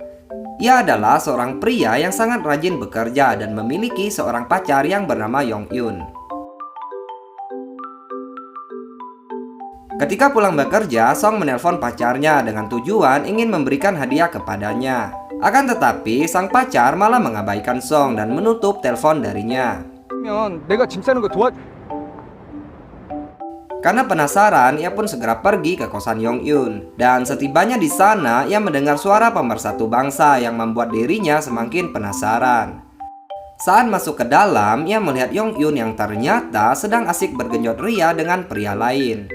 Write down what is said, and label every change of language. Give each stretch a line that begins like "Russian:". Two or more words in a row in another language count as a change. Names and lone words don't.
Indonesian: Ia adalah seorang pria yang sangat rajin bekerja dan memiliki seorang pacar yang bernama Yong Yun. Ketika pulang bekerja, Song menelpon pacarnya dengan tujuan ingin memberikan hadiah kepadanya. Akan tetapi, sang pacar malah mengabaikan Song dan menutup telepon darinya.
Korean: 내가 짐 싸는 거 도와.
Indonesian: Karena penasaran, ia pun segera pergi ke kosan Yong Yun. Dan setibanya di sana, ia mendengar suara pemersatu bangsa yang membuat dirinya semakin penasaran. Saat masuk ke dalam, ia melihat Yong Yun yang ternyata sedang asik bergenjot ria dengan pria lain.